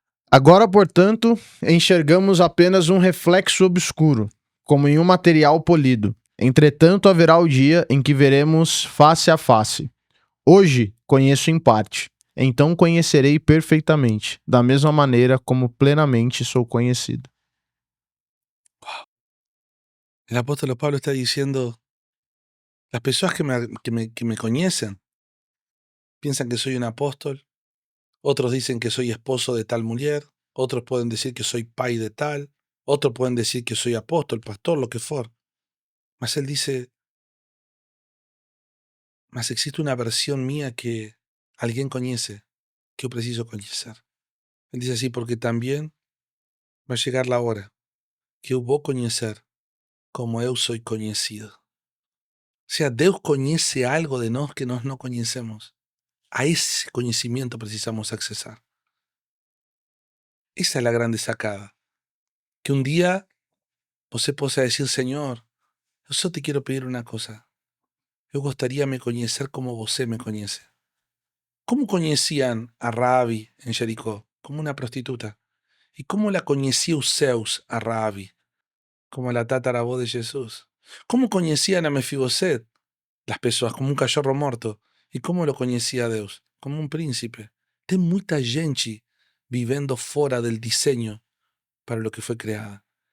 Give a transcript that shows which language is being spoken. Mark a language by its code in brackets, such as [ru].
[pt] Agora, portanto, enxergamos apenas um reflexo obscuro, como em um material polido. Entretanto, haverá o dia em que veremos face a face. Hoje conheço em parte, então conhecerei perfeitamente, da mesma maneira como plenamente sou conhecido. [es] El apóstol Pablo está diciendo, las personas que me conocen piensan que soy un apóstol, otros dicen que soy esposo de tal mujer, otros pueden decir que soy pai de tal, otros pueden decir que soy apóstol, pastor, lo que fuera. Mas él dice, mas existe una versión mía que alguien conoce, que yo preciso conocer. Él dice así, porque también va a llegar la hora que yo voy a conocer como yo soy conocido. O sea, Dios conoce algo de nos que nos no conocemos. A ese conocimiento precisamos accesar. Esa es la grande sacada. Que un día [pt] você possa [es] decir, Señor, yo solo te quiero pedir una cosa. Yo gustaría me conocer como você me conoce. ¿Cómo conocían a Rabi en Jericó? Como una prostituta. ¿Y cómo la conocía Zeus a Rabi? Como la tataravó de Jesús. ¿Cómo conocían a Mefiboset? Las personas, como un cachorro muerto. ¿Y cómo lo conocía Dios? Como un príncipe. [pt] Tem muita gente [es] viviendo fuera del diseño para lo que fue creada.